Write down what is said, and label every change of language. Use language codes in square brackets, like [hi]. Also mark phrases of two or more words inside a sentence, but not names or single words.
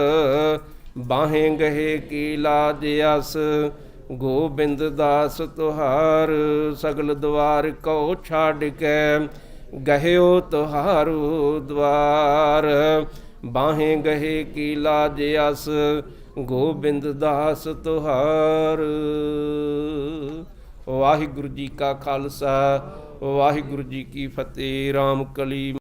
[bra] बाहें गहे की लाज अस, गोबिंद दास तुहार। सगल द्वार को छाड़ के, गह्यो तुहारो द्वार। बाहें गहे की लाज अस, गोबिंद दास तुहार। [pa] ਵਾਹਿਗੁਰੂ ਜੀ ਕਾ ਖਾਲਸਾ, ਵਾਹਿਗੁਰੂ ਜੀ ਕੀ ਫਤਿਹ। ਰਾਮ ਕਲੀ।